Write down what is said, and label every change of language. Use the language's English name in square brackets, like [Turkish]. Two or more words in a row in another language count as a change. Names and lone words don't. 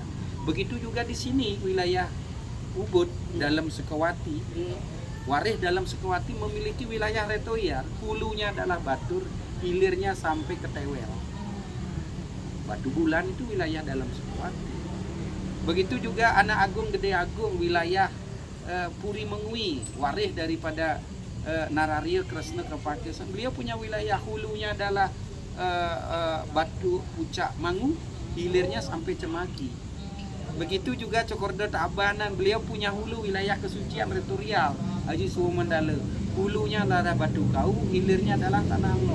[Indonesian] Begitu juga di sini wilayah Ubud dalam Sukawati. Warih dalam Sukawati memiliki wilayah retorial, hulunya adalah Batur, hilirnya sampai ke Tewel. Batu Bulan itu wilayah dalam Sukawati. Begitu juga Anak Agung Gede Agung, wilayah Puri Mengwi, warih daripada Nararia Kresna Kepakesan. Beliau punya wilayah, hulunya adalah Batu Pucak Mangu, hilirnya sampai Cemaki. Begitu juga Cokorda Tabanan, beliau punya hulu wilayah kesucian retorial Haji Suwo Mandala, hulunya adalah Batu Kau, hilirnya adalah Tanah Lot.